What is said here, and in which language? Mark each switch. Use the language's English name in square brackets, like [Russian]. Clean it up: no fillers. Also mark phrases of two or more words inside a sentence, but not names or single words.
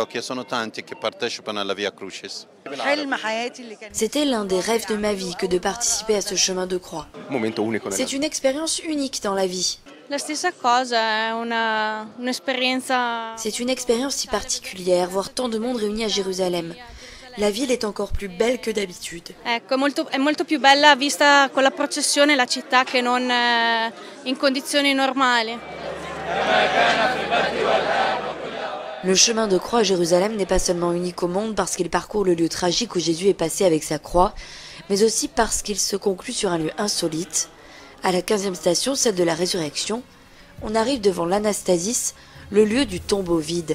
[French] C'était l'un des rêves de ma vie que de participer à ce chemin de croix. C'est une expérience unique dans la vie. C'est une expérience si particulière, voir tant de monde réuni à Jérusalem. La ville est encore plus belle que d'habitude. [Italian] Ecco, è molto più bella vista con la processione la città che non in condizioni normali. [French] Le chemin de croix à Jérusalem n'est pas seulement unique au monde parce qu'il parcourt le lieu tragique où Jésus est passé avec sa croix, mais aussi parce qu'il se conclut sur un lieu insolite. À la 15e station, celle de la résurrection, on arrive devant l'Anastasis, le lieu du tombeau vide.